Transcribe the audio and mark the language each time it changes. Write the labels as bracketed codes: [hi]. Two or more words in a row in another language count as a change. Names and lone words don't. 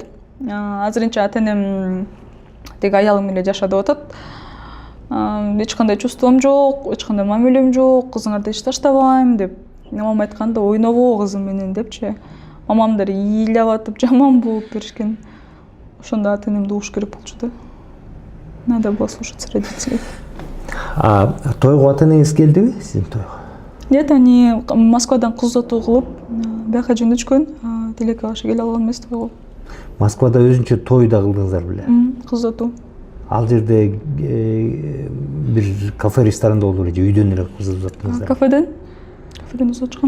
[ky] Азырынча ата-энем теги аялым эле жаша деп атат. Эч кандай чувством жок, эч кандай мамилем жок, кызыңарды эч таштабайм деп. Мамам айтканда ойнобо кызым менен депчи. Мамамдар ыйлап атып жаман болуп беришкен. Ошондо ата-энемди угуш керек болчу да. [ru] Надо было слушаться родителей. [ky] Тойго ата-энеңиз келдиби, сиздин тойго? [ru] Нет, они [ky] Москвадан кыз утуу кылып, бияка жөнөтүшкөн, тилекке каршы келе алган эмес тойго. Москвада өзүнчө той да кылдыңыздар беле? Кыз утуу. Ал жерде бир кафе ресторанда болду эле же үйдөн эле кызып жатсыңыздар? Кафеден узап чыккан.